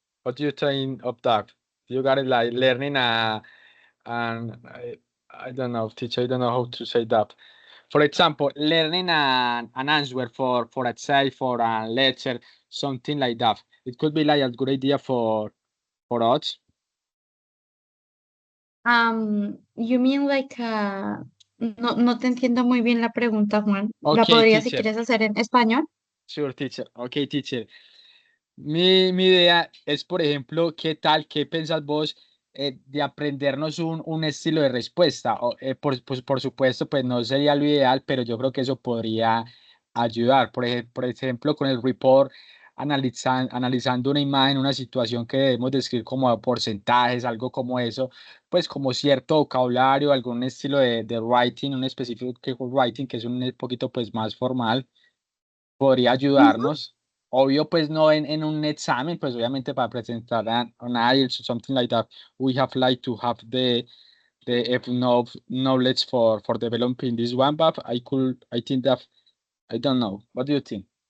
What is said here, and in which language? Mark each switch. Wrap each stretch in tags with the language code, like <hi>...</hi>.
<en>What do you think of that? You got it like learning and I don't know, teacher, I don't know how to say that. For example, learning an answer for a say for a lecture, something like that. It could be like a good idea for us. You mean like,</en> <es>no te entiendo muy bien la pregunta, Juan. ¿La</es> <en>Okay,</en> <es>podrías, si</es> <en>teacher.</en> <es>quieres, hacer en español?</es> <en>Sure, teacher. Okay, teacher.</en> <es>Mi idea es, por ejemplo, ¿qué tal, qué pensás vos de aprendernos un estilo de respuesta? Pues, por supuesto, pues no sería lo ideal, pero yo creo que eso podría ayudar. Por ejemplo, con el report, analizando una imagen, una situación que debemos describir como a porcentajes, algo como eso, pues como cierto vocabulario, algún estilo de writing, un específico writing que es un poquito pues más formal podría Ujú. ayudarnos. Obvio, pues no en un examen, pues obviamente para presentar</es> <en>an IELTS or something like that, we have like to have the enough knowledge for developing this one, but I think that, I don't know. What do you think?</en>